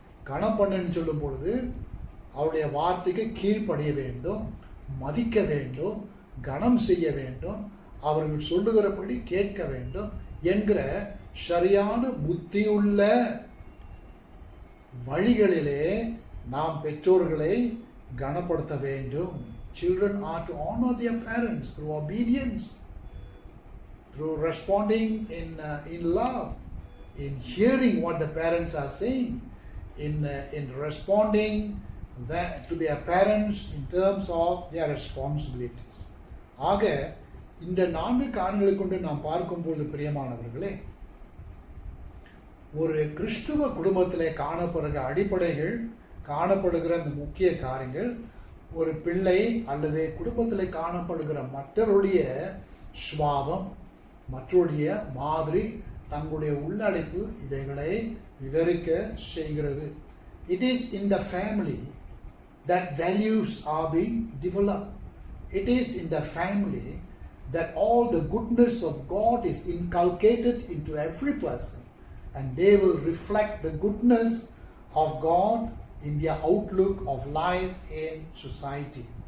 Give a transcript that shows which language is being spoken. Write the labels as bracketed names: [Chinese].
[Tamil] கனம் பண்ணுன்னு சொல்லும் பொழுது அவருடைய வார்த்தைக்கு கீழ்ப்படிய வேண்டும், மதிக்க வேண்டும், கனம் செய்ய வேண்டும், அவர்கள் சொல்லுகிறபடி கேட்க வேண்டும் என்கிற சரியான புத்தியுள்ள வழிகளிலே நாம் பெற்றோர்களை கனப்படுத்த வேண்டும். [English] Children are to honor their parents through obedience, through responding in love, in hearing what the parents are saying, in responding to their parents in terms of their responsibilities. [Tamil] ஆக இந்த 4 காரணங்களை கொண்டு நாம் பார்க்கும்போது பிரியமானவர்களே, ஒரு கிறிஸ்துவ குடும்பத்திலே காணப்படுகிற அடிப்படைகள், காணப்படுகிற அந்த முக்கிய காரியங்கள், ஒரு பிள்ளை அல்லது குடும்பத்தில் காணப்படுகிற மற்றவருடைய சுபாவம், மற்றவருடைய மாதிரி, தங்களுடைய உள்ளடைப்பு இவைகளை விவரிக்க செய்கிறது. [English] It is in the family that values are being developed. It is in the family that all the goodness of God is inculcated into every person, and they will reflect the goodness of God in their outlook of life in society.